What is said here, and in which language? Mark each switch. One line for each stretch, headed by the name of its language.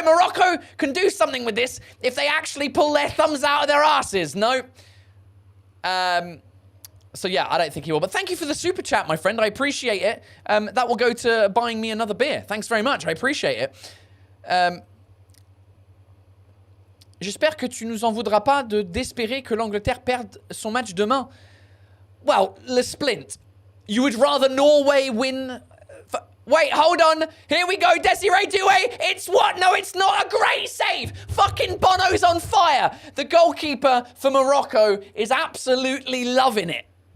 English: Morocco can do something with this if they actually pull their thumbs out of their asses. No. So yeah, I don't think he will. But thank you for the super chat, my friend. I appreciate it. That will go to buying me another beer. Thanks very much. I appreciate it.
French: J'espère que tu nous en voudras pas d'espérer que l'Angleterre perde son match demain.
English: Well, Le Splint, you would rather Norway win... Wait, hold on. Here we go. Desiree Doué. It's what? No, it's not. A great save. Fucking Bono's on fire. The goalkeeper for Morocco is absolutely loving it.